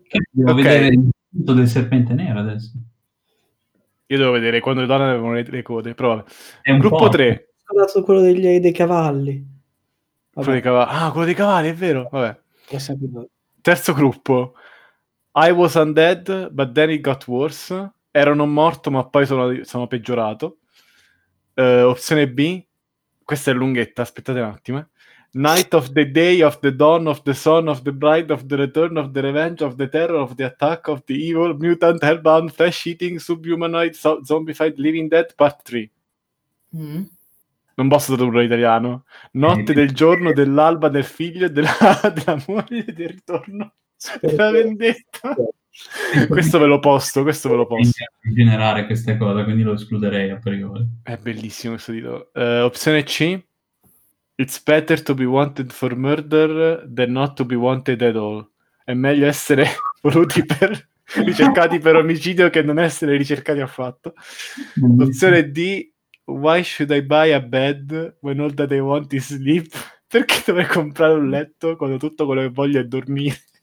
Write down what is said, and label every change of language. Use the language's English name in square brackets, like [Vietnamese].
[Italian] Devo vedere il punto del serpente nero adesso. Io devo vedere quando le donne avevano le code. Però vabbè. È un gruppo 3. Ho dato quello dei cavalli. Vabbè. Quello dei cavalli, è vero. Vabbè. Terzo gruppo. [English] I was undead, but then it got worse. [Italian] Ero non morto, ma poi sono peggiorato. Opzione B. Questa è lunghetta, aspettate un attimo. [English] Night of the day, of the dawn, of the sun, of the bride, of the return, of the revenge, of the terror, of the attack, of the evil, mutant, hellbound, flesh-eating, subhumanoid, zombified, living dead, part 3. [Italian] Non posso tradurre l'italiano. Notte del giorno, dell'alba, del figlio, della moglie, del ritorno, della vendetta. Questo ve lo posto. Generare queste cose, quindi lo escluderei a priori. È bellissimo questo titolo. Opzione C. [English] It's better to be wanted for murder than not to be wanted at all. [Italian] È meglio essere voluti per ricercati per omicidio che non essere ricercati affatto. Opzione D. [English] Why should I buy a bed when all that I want is sleep? [Italian] Perché dovrei comprare un letto quando tutto quello che voglio è dormire?